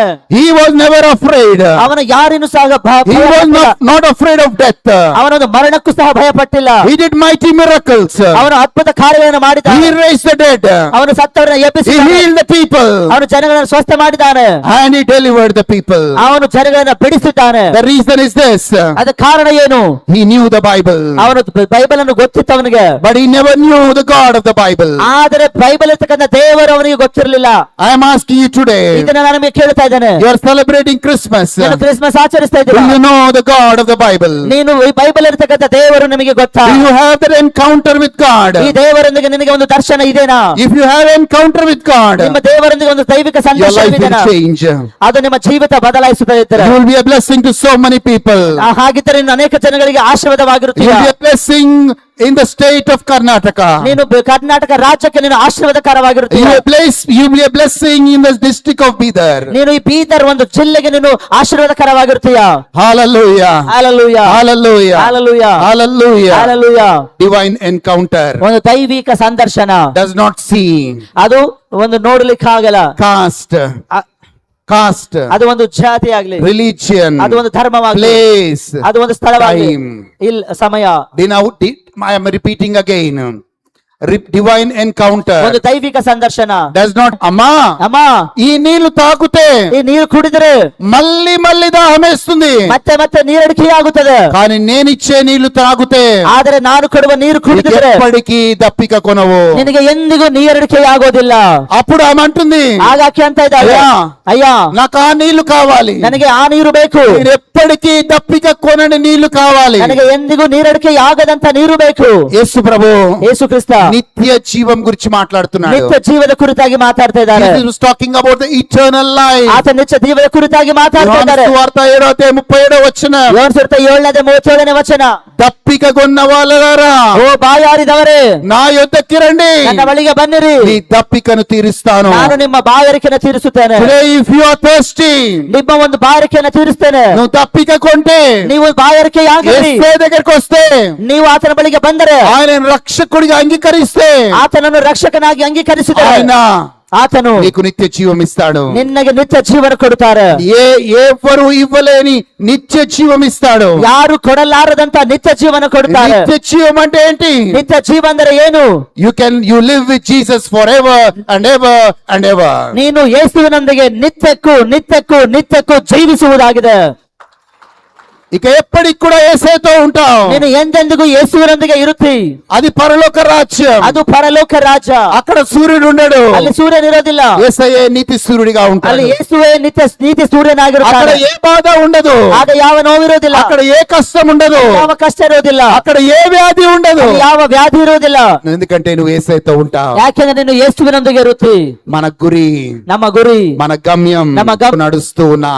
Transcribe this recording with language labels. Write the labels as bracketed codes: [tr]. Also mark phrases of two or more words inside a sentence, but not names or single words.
[en] He was never afraid. [kn] ಅವನು ಯಾರಿನೂ ಸಹ [en] He was not afraid of death. [kn] ಅವನೊಂದು ಮರಣಕ್ಕೂ ಸಹ ಭಯಪಟ್ಟಿಲ್ಲ. [en] He did mighty miracles. [kn] ಅವನು ಅದ್ಭುತ ಕಾರ್ಯಗಳನ್ನು ಮಾಡಿದ್ದಾನೆ. [en] He raised the dead. [kn] ಅವನು ಸತ್ತವರನ್ನು [en] He [kn] ಎಬ್ಬಿಸಿದ್ದಾನೆ. [en] healed the people. [kn] ಅವನು ಜನಗಳನ್ನು ಸ್ವಸ್ಥ ಮಾಡಿದ್ದಾನೆ. [en] And he delivered the people. [kn] ಅವನು ಜನಗಳನ್ನು ಬಿಡಿಸಿದ್ದಾನೆ. [en] The reason is this. [kn] ಅದ ಕಾರಣ ಏನು? [en] He knew the Bible. [kn] ಅವನು ಬೈಬಲ್ ಅನ್ನು ಗೊತ್ತಿತ್ತು ಅವನಿಗೆ. [en] But he never knew the God of the Bible. [kn] ಆದರೆ ಬೈಬಲ್ ಇರ್ತಕ್ಕಂಥ ದೇವರು ಅವನಿಗೆ ಗೊತ್ತಿರಲಿಲ್ಲ. [en] I am asking you today. [kn] ಇದನ್ನ ನಾನು ನಿಮಗೆ ಕೇಳ್ತಾ ಇದ್ದೇನೆ. [en] You are celebrating Christmas. [kn] ನೀನು ಕ್ರಿಸ್ಮಸ್ ಆಚರಿಸ್ತಾ [en] Do [kn] ಇದ್ದೀರಾ? [en] you know the God of the Bible? [kn] ನೀನು ಈ ಬೈಬಲ್ ಇರ್ತಕ್ಕಂಥ ದೇವರು ನಿಮಗೆ ಗೊತ್ತಾ? [en] Do you have that encounter with God? [kn] ಈ ದೇವರೊಂದಿಗೆ ನಿನಗೆ ಒಂದು ದರ್ಶನ ಇದೆನಾ? [en] If you have encounter with God, [kn] ನಿಮ್ಮ ದೇವರೊಂದಿಗೆ ಒಂದು ದೈವಿಕ [en] your [kn] ಸಂದರ್ಶನ [en] life will [kn] ಇದೆನಾ? [en] change. [kn] ಅದು ನಿಮ್ಮ ಜೀವಿತ ಬದಲಾಯಿಸುತ್ತದೆ. [en] You will be a blessing to so many people. [kn] ಹಾಗಿದ್ದರೆ ನೀನು ಅನೇಕ ಜನಗಳಿಗೆ [en] You [kn] ಆಶೀರ್ವಾದವಾಗಿರುತ್ತೀಯ. [en] will be a blessing in the state of Karnataka. [kn] ನೀನು ಕರ್ನಾಟಕ ರಾಜ್ಯಕ್ಕೆ ನೀನು ಆಶೀರ್ವಾದಕರವಾಗಿರುತ್ತೀಯ. [en] You will be a blessing in the district of Bidar. [kn] ನೀನು ಈ ಬೀದರ್ ಒಂದು ಜಿಲ್ಲೆಗೆ ನೀನು ಆಶೀರ್ವಾದಕರವಾಗಿರುತ್ತೀಯ. [en] Hallelujah. Hallelujah. Hallelujah. Hallelujah. Hallelujah. Hallelujah. Divine encounter [kn] ಒಂದು ದೈವಿಕ ಸಂದರ್ಶನ. [en] does not see [kn] ಅದು ಒಂದು ನೋಡ್ಲಿಕ್ಕೆ ಆಗಲ್ಲ. [en] caste, [kn] ಅದು ಒಂದು ಜಾತಿ ಆಗ್ಲಿ, [en] religion, [kn] ಅದು ಒಂದು ಧರ್ಮವಾಗಲಿ, [en] place, [kn] ಅದು ಒಂದು ಸ್ಥಳವಾಗಲಿ, [en] time. [kn] ಇಲ್ಲ ಸಮಯ. [en] I am repeating again. Divine encounter [kn] ಒಂದು ದೈವಿಕ ಸಂದರ್ಶನ [en] does not. [kn] ಅಮ್ಮ [te] ఈ నీళ్లు తాగుతే [kn] ಈ ನೀರು ಕುಡಿದರೆ [te] మళ్ళీ దాహమేస్తుంది. [kn] ಮತ್ತೆ ಮತ್ತೆ ನೀರಡಿಕೆ ಆಗುತ್ತದೆ. [te] కానీ నేనిచ్చే నీళ్లు తాగుతే [kn] ಆದರೆ ನಾನು ಕೊಡುವ ನೀರು ಕುಡಿದರೆ [te] ఎప్పటికీ దప్పిక కొనవు. [kn] ನಿನಗೆ ಎಂದಿಗೂ ನೀರಡಿಕೆ ಆಗೋದಿಲ್ಲ. [te] అప్పుడు ఆమె అంటుంది, [kn] ಹಾಗಾಕಿ ಅಂತ ಇದ್ದಾಳೆ, ಅಯ್ಯ [te] నాకు ఆ నీళ్లు కావాలి, [kn] ನನಗೆ ಆ ನೀರು ಬೇಕು, [te] నేను ఎప్పటికీ దప్పిక కొనని నీళ్లు కావాలి. [kn] ನನಗೆ ಎಂದಿಗೂ ನೀರಡಿಕೆ ಆಗದಂತ ನೀರು ಬೇಕು. [te] యేసు ప్రభు [kn] ಯೇಸು ಕ್ರಿಸ್ತ [te] నిత్య జీవం గురించి మాట్లాడుతున్నాడు. [kn] ನಿತ್ಯ ಜೀವದ ಕುರಿತಾಗಿ ಮಾತಾಡ್ತಾ ಇದ್ದಾರೆ. [en] He is talking about the eternal life. [kn] ಆತ ನಿತ್ಯ ಜೀವದ ಕುರಿತಾಗಿ ಮಾತಾಡ್ತಾ ಇದ್ದಾರೆ. [te] యోహాను సువార్త 7:37 వచనం. [kn] ಯೋಹಾನ ಸುವಾರ್ತೆ 7:37 వచನ. [te] దప్పిక కొన్న వాళ్ళారా, [kn] ಓ ಬಾಯಾರಿದವರೇ, [te] నా యొద్దకి రండి, [kn] ನನ್ನ ಬಳಿಗೆ ಬನ್ನಿರಿ, [te] నీ దప్పికను తీరుస్తాను. [kn] ನಾನು ನಿಮ್ಮ ಬಾಯಾರಿಕೆಯನ್ನು ತೀರಿಸುತ್ತೇನೆ. [en] Today if you are thirsty, [kn] ನಿಮ್ಮ ಒಂದು ಬಾಯಾರಿಕೆಯನ್ನು ತೀರಿಸ್ತೇನೆ. [te] నువ్వు దప్పిక కొంటే, [kn] ನೀವು ಬಾಯಾರಿಕೆಯಾಗಿರಿ, [te] యేసు దగ్గరికి వస్తే, [kn] ನೀವು ಆತನ ಬಳಿಗೆ ಬಂದರೆ, [te] ఆయన రక్షకుడిగా అంగీకరిస్తే, [kn] ಆತನನ್ನು ರಕ್ಷಕನಾಗಿ ಅಂಗೀಕರಿಸಿದರೆ, [te] ఆయన [kn] ಆತನು [te] నీకు నిత్య జీవం ఇస్తాడు. [kn] ನಿನ್ನಗೆ ನಿತ್ಯ ಜೀವನ ಕೊಡುತ್ತಾರೆ. [te] ఎవరు ఇవ్వలేని నిత్య జీవం ఇస్తాడు. [kn] ಯಾರು ಕೊಡಲಾರದಂತ ನಿತ್ಯ ಜೀವನ ಕೊಡುತ್ತಾರೆ. [te] నిత్య జీవం అంటే ఏంటి? [kn] ನಿತ್ಯ ಜೀವ ಅಂದರೆ ಏನು? [en] you live with Jesus forever and ever and ever. [kn] ನೀನು ಯೇಸುವಿನೊಂದಿಗೆ ನಿತ್ಯಕ್ಕೂ ಜೀವಿಸುವುದಾಗಿದೆ. [te] ఇక ఎప్పటికి కూడా యేసుతో ఉంటావు. [kn] ನೀನು ಎಂದೆಂದಿಗೂ ಯೇಸುವಿನೊಂದಿಗೆ ಇರುತ್ತಿ. [te] అది పరలోక రాజ్యం. [kn] ಅದು ಪರಲೋಕ ರಾಜ್ಯ. [te] అక్కడ సూర్యుడు ఉండడు. [kn] ಅಲ್ಲಿ ಸೂರ್ಯನಿರೋದಿಲ್ಲ. [te] యేసయ్యే నీతి సూర్యుడిగా ఉంటాడు. [kn] ಅಲ್ಲಿ ಯೇಸುವೇ ನೀತಿ ಸೂರ್ಯನಾಗಿರುತ್ತಾನೆ. [te] అక్కడ ఏ బాధ ఉండదు. [kn] ಆಗ ಯಾವ ನೋವಿರೋದಿಲ್ಲ. [te] అక్కడ ఏ కష్టం ఉండదు. [kn] ಯಾವ ಕಷ್ಟ ಇರೋದಿಲ್ಲ. [te] అక్కడ ఏ వ్యాధి ఉండదు. [kn] ಅಲ್ಲಿ ಯಾವ ವ್ಯಾಧಿ ಇರೋದಿಲ್ಲ. [te] ఎందుకంటే నువ్వు యేసయ్యతో ఉంటావు. [kn] ಯಾಕೆಂದ್ರೆ ನೀನು ಯೇಸುವಿನೊಂದಿಗೆ ಇರುತ್ತಿ. [te] మన గురి, [kn] ನಮ್ಮ ಗುರಿ, [te] మన గమ్యం, నడుస్తూ ఉన్నాం.